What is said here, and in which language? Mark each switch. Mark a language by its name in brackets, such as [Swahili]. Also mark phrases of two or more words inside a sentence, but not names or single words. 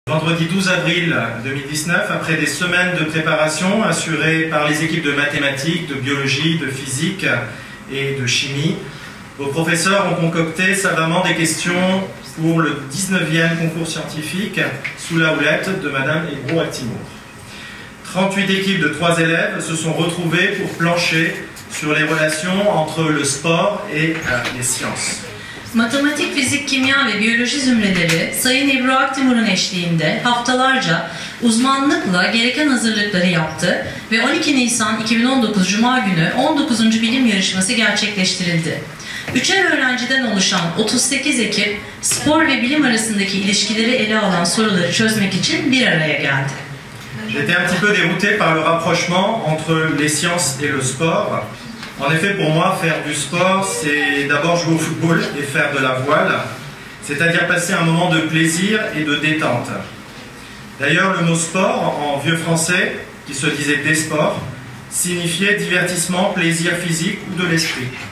[French] Vendredi 12 avril 2019, après des semaines de préparation assurées par les équipes de mathématiques, de biologie, de physique et de chimie, vos professeurs ont concocté savamment des questions pour le 19e concours scientifique sous la houlette de Madame Hébron-Altimour. 38 équipes de 3 élèves se sont retrouvées pour plancher sur les relations entre le sport et les sciences. [Turkish] Matematik, fizik, kimya ve biyoloji zümreleri Sayın Ebru Aktimur'un eşliğinde haftalarca uzmanlıkla gereken hazırlıkları yaptı ve 12 Nisan 2019 Cuma günü 19. bilim yarışması gerçekleştirildi. Üçer öğrenciden oluşan 38 ekip spor ve bilim arasındaki ilişkileri ele alan soruları çözmek için bir araya geldi. [French] J'étais un petit peu dérouté par le rapprochement entre les sciences et le sport. En effet, pour moi, faire du sport, c'est d'abord jouer au football et faire de la voile, c'est-à-dire passer un moment de plaisir et de détente. D'ailleurs, le mot sport, en vieux français, qui se disait des sports, signifiait divertissement, plaisir physique ou de l'esprit.